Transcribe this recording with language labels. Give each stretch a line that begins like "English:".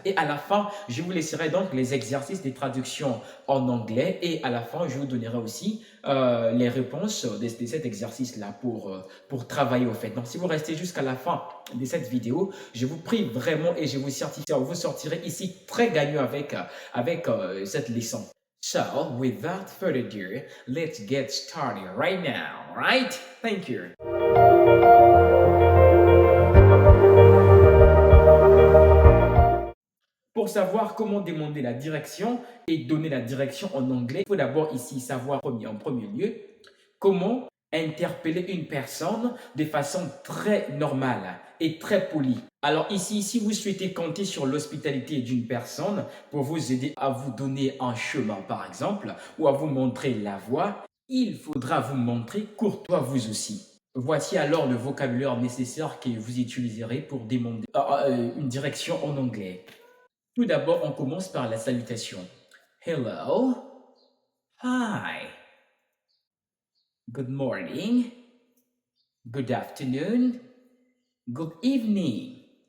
French: Et à la fin, je vous laisserai donc les exercices des traductions en anglais et à la fin, je vous donnerai aussi les réponses de cet exercice-là pour travailler au fait. Donc, si vous restez jusqu'à la fin de cette vidéo, je vous prie vraiment et je vous certifie, vous sortirez ici très gagnant avec cette leçon.
English: So, without further ado, let's get started right now, right? Thank you.
French: Pour savoir comment demander la direction et donner la direction en anglais, il faut d'abord ici savoir en premier lieu comment interpeller une personne de façon très normale et très polie. Alors ici, si vous souhaitez compter sur l'hospitalité d'une personne pour vous aider à vous donner un chemin par exemple ou à vous montrer la voie, il faudra vous montrer courtois vous aussi. Voici alors le vocabulaire nécessaire que vous utiliserez pour demander une direction en anglais. Tout d'abord, on commence par la salutation.
English: Hello, hi, good morning, good afternoon, good evening.